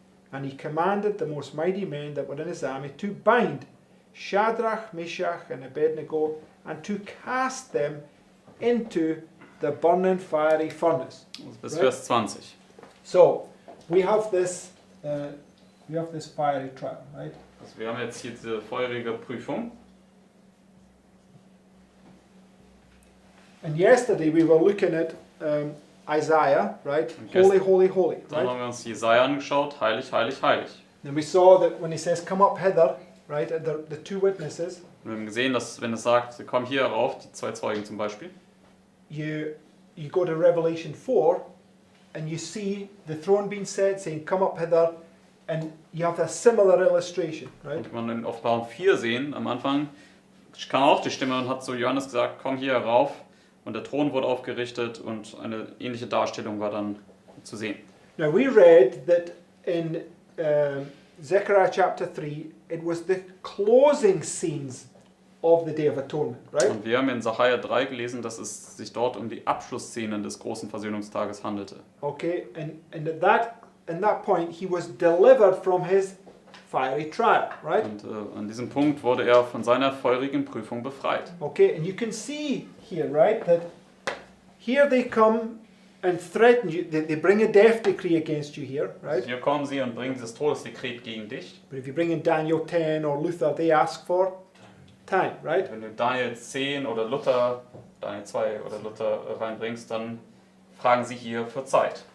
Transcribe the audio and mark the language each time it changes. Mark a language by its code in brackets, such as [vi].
[en] And he commanded the most mighty men that were in his army to bind Shadrach, Meshach, and Abednego, and to cast them into the burning fiery furnace. [de] Bis [en] Right. [de] Vers 20. [en] So we have this fiery trial, right? [de] Also wir haben jetzt hier diese feurige Prüfung. [en] And yesterday we were looking at Isaiah, right? Holy, holy, holy, [de] Dann [en] right? [de] haben wir uns Jesaja angeschaut, heilig, heilig, heilig. [en] And we saw that when he says, "Come up hither," right? The two witnesses, [de] Und wir haben gesehen, dass wenn es sagt, komm hier rauf, die 2 Zeugen zum Beispiel, [en] you go to Revelation 4, and you see the throne being set, saying, "Come up hither," and you have a similar illustration, right? [de] und man in Offenbarung 4 sehen, am Anfang kam auch die Stimme und hat zu Johannes gesagt, komm hier rauf, und der Thron wurde aufgerichtet und eine ähnliche Darstellung war dann zu sehen. [en] Now we read that in Zechariah chapter 3, it was the closing scenes of the Day of Atonement, right? [de] Und wir haben in Sacharja 3 gelesen, dass es sich dort um die Abschlussszenen des großen Versöhnungstages handelte. [en] Okay, and at that point he was delivered from his fiery trial, right? [de] Und an diesem Punkt wurde er von seiner feurigen Prüfung befreit. [en] Okay, and you can see here, right, that here they come and threaten you. They bring a death decree against you here, right? [de] Hier kommen sie und bringen dieses Todesdekret gegen dich. [en] But if you bring in Daniel 10 or Luther, they ask for time, right? [de] Wenn du Daniel 10 oder Luther, Daniel 2 oder Luther reinbringst, dann fragen sie hier für Zeit.